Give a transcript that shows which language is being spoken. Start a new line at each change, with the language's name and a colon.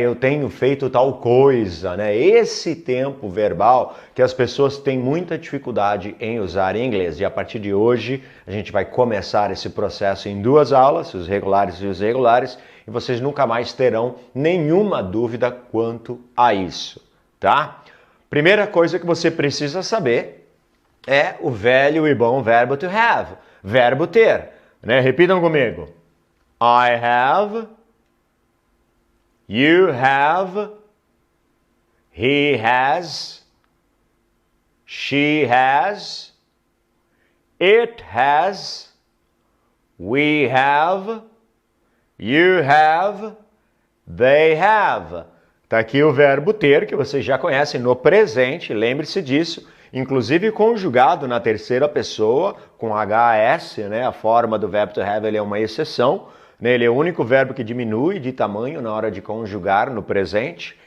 Portuguese: Eu tenho feito tal coisa, né? Esse tempo verbal que as pessoas têm muita dificuldade em usar em inglês. E a partir de hoje a gente vai começar esse processo em 2 aulas, os regulares e os irregulares, e vocês nunca mais terão nenhuma dúvida quanto a isso, tá? Primeira coisa que você precisa saber é o velho e bom verbo to have, verbo ter, né? Repitam comigo.
English: I have, you have, he has, she has, it has, we have, you have, they have.
Portuguese: Tá aqui o verbo ter, que vocês já conhecem no presente, lembre-se disso. Inclusive conjugado na terceira pessoa, com HS, né? A forma do verbo to have ele é uma exceção, né? Ele é o único verbo que diminui de tamanho na hora de conjugar no presente.